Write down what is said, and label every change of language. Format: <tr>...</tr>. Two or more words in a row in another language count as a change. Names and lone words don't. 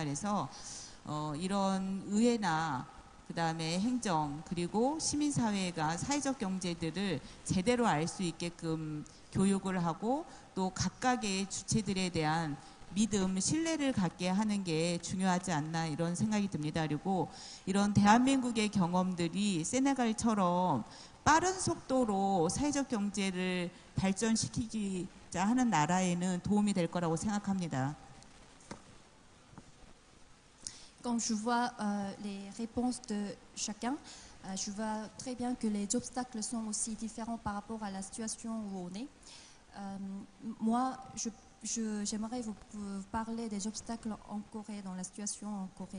<ko>그래서 이런 의회나 그 다음에 행정 그리고 시민사회가 사회적 경제들을 제대로 알 수 있게끔 교육을 하고 또 각각의 주체들에 대한 믿음, 신뢰를 갖게 하는 게 중요하지 않나 이런 생각이 듭니다. 그리고 이런 대한민국의 경험들이 세네갈처럼 빠른 속도로 사회적 경제를 발전시키자 하는 나라에는 도움이 될 거라고 생각합니다.</ko> <fr>Quand je vois les réponses de chacun, je vois très bien que les obstacles sont aussi différents par rapport à la situation où on est. Moi, j'aimerais vous parler des obstacles en Corée, dans la situation en Corée.</fr>